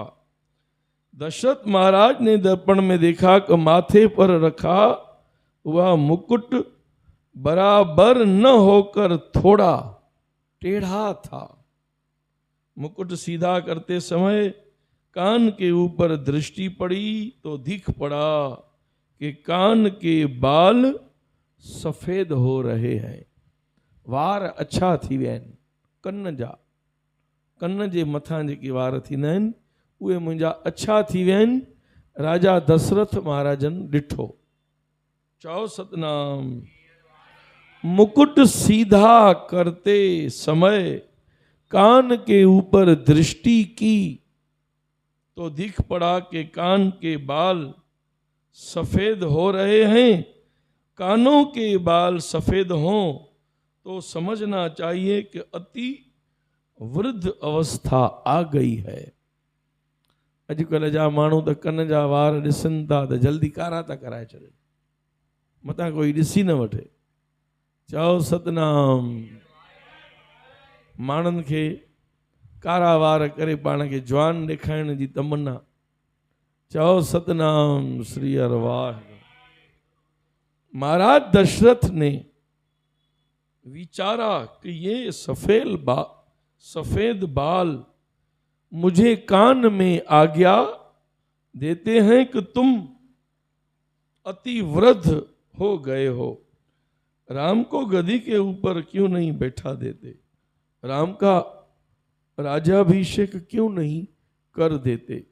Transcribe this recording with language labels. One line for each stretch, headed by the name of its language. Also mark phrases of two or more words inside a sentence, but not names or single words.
Hindi: दशरथ महाराज ने दर्पण में देखा कि माथे पर रखा वह मुकुट बराबर न होकर थोड़ा टेढ़ा था। मुकुट सीधा करते समय कान के ऊपर दृष्टि पड़ी तो दिख पड़ा कि कान के बाल सफेद हो रहे हैं,
Sindhi: वार अच्छा थी विया आहिनि। कन जे मथां जेके वार थींदा आहिनि उहे मुंहिंजा अच्छा थी विया आहिनि। राजा दशरथ महाराजन ॾिठो। चओ सतनाम।
Hindi: मुकुट सीधा करते समय कान के ऊपर दृष्टि की तो दिख पड़ा कि कान के बाल सफेद हो रहे हैं। कानों के बाल सफेद हों तो समझना चाहिए कि अति वृद्ध अवस्था आ गई है।
Sindhi: अॼुकल्ह जा माण्हू त कन जा वार ॾिसनि था त जल्दी कारा था कराए छॾनि, मतां कोई ॾिसी न वठे। चओ सतनाम। माण्हुनि खे कारा वार करे पाण खे जवान ॾेखारण जी तमन्ना। चओ सतनाम श्री अरवाह।
Hindi: महाराज दशरथ ने विचारा कि ये सफेद बाल मुझे कान में आज्ञा देते हैं कि तुम अति वृद्ध हो गए हो, राम को गदी के ऊपर क्यों नहीं बैठा देते, राम का राज्याभिषेक क्यों नहीं कर देते।